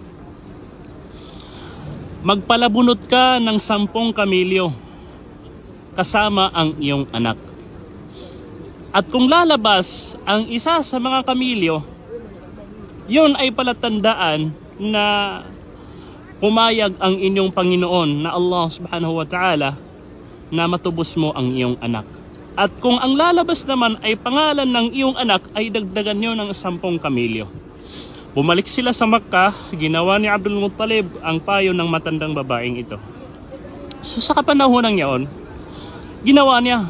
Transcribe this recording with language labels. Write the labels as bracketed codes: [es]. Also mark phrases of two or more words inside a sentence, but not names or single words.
[tl] Magpalabunot ka ng 10 kamilyo kasama ang iyong anak. At kung lalabas ang isa sa mga kamilyo, yun ay palatandaan na pumayag ang inyong Panginoon na [ar] الله سبحانه وتعالى [tl] na matubos mo ang iyong anak. At kung ang lalabas naman ay pangalan ng iyong anak, ay dagdagan nyo ng 10 kamilyo. Bumalik sila sa Makkah, ginawa ni Abdul Muttalib ang payo ng matandang babaeng ito. So sa kapanahon ng yaon, ginawa niya.